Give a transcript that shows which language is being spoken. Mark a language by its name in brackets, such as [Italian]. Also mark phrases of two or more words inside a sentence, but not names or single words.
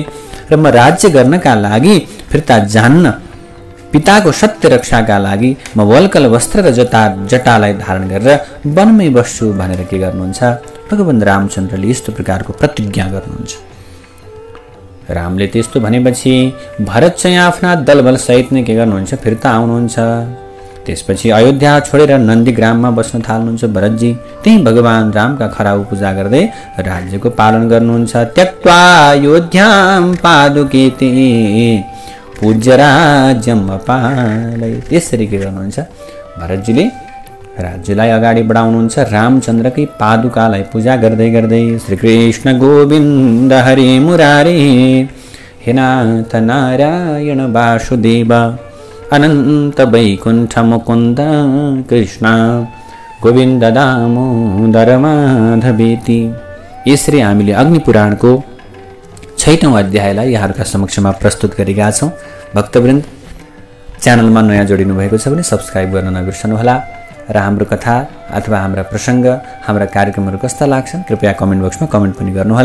[Nepali] र म राज्य गर्नका लागि फिर्ता जान्न, पिताको सत्य रक्षाका लागि म वल्कल वस्त्र र जटालाई धारण गरेर वनमै बस्छु भनेर के गर्नुहुन्छ, भगवान रामचन्द्रले यस्तो प्रकारको प्रतिज्ञा गर्नुहुन्छ। रामले त्यस्तो भनेपछि भरत चाहिँ आफ्ना दलबल सहित नै के गर्नुहुन्छ, फिर्ता आउनुहुन्छ। त्यसपछि अयोध्या छोडेर नन्दीग्राममा बस्न थाल्नुहुन्छ भरतजी। त्यही भगवान रामका खराउ पूजा गर्दै राज्यको पालन गर्नुहुन्छ। [Sanskrit] त्यक्त्वा अयोध्याम पादुकेते पूज्य राज्यम अपालय। [Nepali] त्यसरी के गर्नुहुन्छ, भरतजीले राज्यलाई अगाडि बढाउनुहुन्छ। रामचन्द्रकै पादुकालाई पूजा गर्दै गर्दै [Sanskrit] श्रीकृष्ण गोविन्द हरे मुरारे हे नाथ नारायण वासुदेव अनन्त वैकुण्ठ मुकुन्द कृष्ण गोविन्द दामोदर माधवेति। [Nepali] यसरी हामीले अग्निपुराणको 6औं अध्यायलाई यहाँहरूका समक्षमा प्रस्तुत गरेका छौँ। भक्तवृन्द, च्यानलमा नयाँ जोडिनु भएको छ भने सब्स्क्राइब गर्न नबिर्सनुहोला र हाम्रो कथा अथवा हाम्रा प्रसङ्ग, हाम्रा कार्यक्रमहरू कस्ता लाग्छन् कृपया कमेन्ट बक्समा कमेन्ट पनि गर्नुहोला।